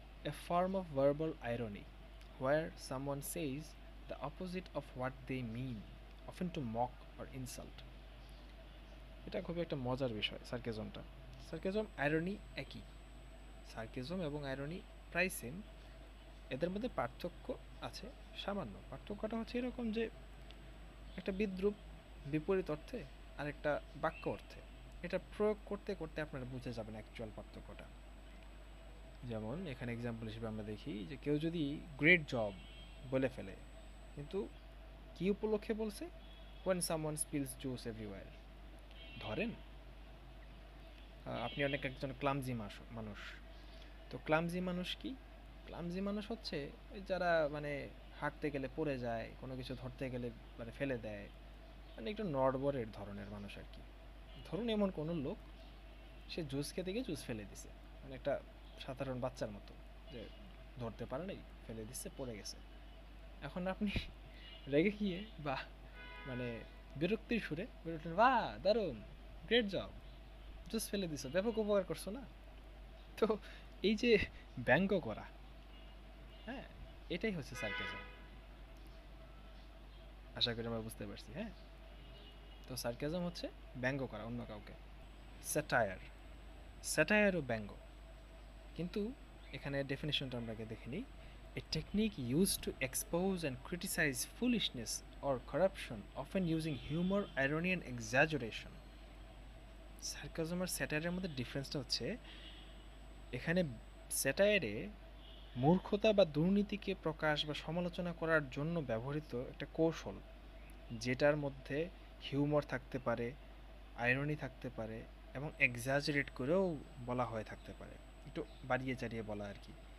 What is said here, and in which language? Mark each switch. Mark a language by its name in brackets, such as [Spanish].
[English] A form of verbal irony where someone says the opposite of what they mean, often to mock or insult. [Bangla] এটা খুবই একটা মজার বিষয় সার্কেজমটা। সার্কেজম irony একই। সার্কেজম এবং আইরনি প্রায় সেম, এদের মধ্যে পার্থক্য আছে সামান্য। পার্থক্যটা হচ্ছে এরকম যে একটা বিদ্রূপ বিপরীত অর্থে আর একটা বাক্য অর্থে, এটা প্রয়োগ করতে করতে আপনারা বুঝে যাবেন অ্যাকচুয়াল পার্থক্যটা। যেমন এখানে এক্সাম্পল হিসেবে আমরা দেখি যে কেউ যদি [English] great job [Bangla] বলে ফেলে, কিন্তু কি উপলক্ষে বলছে? [English] when someone spills juice everywhere। [Bangla] ধরেন আপনি অনেক একজন ক্লামজি মানুষ। তো ক্লামজি মানুষ কি? ক্লামজি মানুষ হচ্ছে যারা মানে হাঁটতে গেলে পড়ে যায়, কোনো কিছু ধরতে গেলে মানে ফেলে দেয়, মানে একটু নড়বড়ের ধরনের মানুষ আর কি। ধরুন এমন কোনো লোক, সে জুস খেতে গিয়ে জুস ফেলে দিছে, মানে একটা সাধারণ বাচ্চার মতো, যে ধরতে পারে নাই, ফেলে দিচ্ছে, পড়ে গেছে। এখন আপনি রেগে গিয়ে বা মানে বিরক্তির সুরে বেরোলেন, বাহ দারুণ, [English] great job, [Bangla] জুস ফেলে দিছো, ব্যাপক উপকার করছো না। তো এই যে ব্যঙ্গ করা, হ্যাঁ, এটাই হচ্ছে সার্কাজম। আশা করি আমরা বুঝতে পারছি, হ্যাঁ। তো সার্কাজম হচ্ছে ব্যঙ্গ করা অন্য কাউকে। স্যাটায়ার, স্যাটায়ারও ব্যঙ্গ, কিন্তু এখানে ডেফিনেশনটা আমরা আগে দেখে নিই। [English] A technique used to expose and criticize foolishness or corruption, often using humor, irony and exaggeration. [Bangla] Sarcasm আর স্যাটায়ারের মধ্যে ডিফারেন্সটা হচ্ছে এখানে স্যাটায়ারে মূর্খতা বা দুর্নীতিকে প্রকাশ বা সমালোচনা করার জন্য ব্যবহৃত একটা কৌশল, যেটার মধ্যে হিউমর থাকতে পারে, আইরনি থাকতে পারে এবং এক্সাজারেট করেও বলা হয়ে থাকতে পারে, একটু বাড়িয়ে চাড়িয়ে বলা আর কি।